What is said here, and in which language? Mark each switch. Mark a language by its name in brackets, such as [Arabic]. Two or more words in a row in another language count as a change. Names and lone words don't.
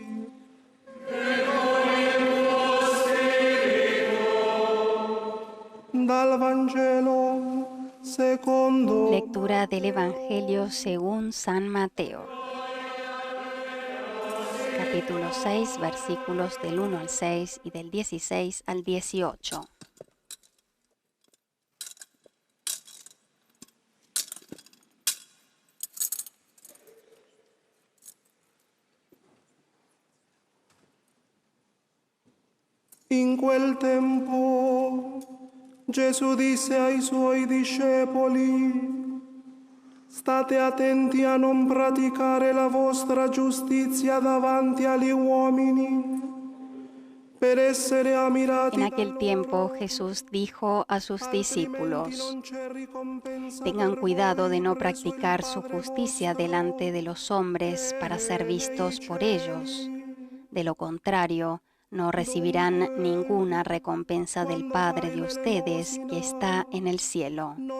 [Italian] E con il tuo spirito. Dal Vangelo secondo. [Spanish] Lectura del Evangelio según San Mateo. capítulo 6, versículos del 1 al 6 y del 16 al 18. [Italian] In quel tempo Gesù disse ai suoi discepoli: state attenti a non praticare la vostra giustizia davanti agli uomini, per essere ammirati. [Spanish] En aquel tiempo Jesús dijo a sus discípulos: tengan cuidado de no practicar su justicia delante de los hombres para ser vistos por ellos. De lo contrario, no recibirán ninguna recompensa del Padre de ustedes que está en el cielo.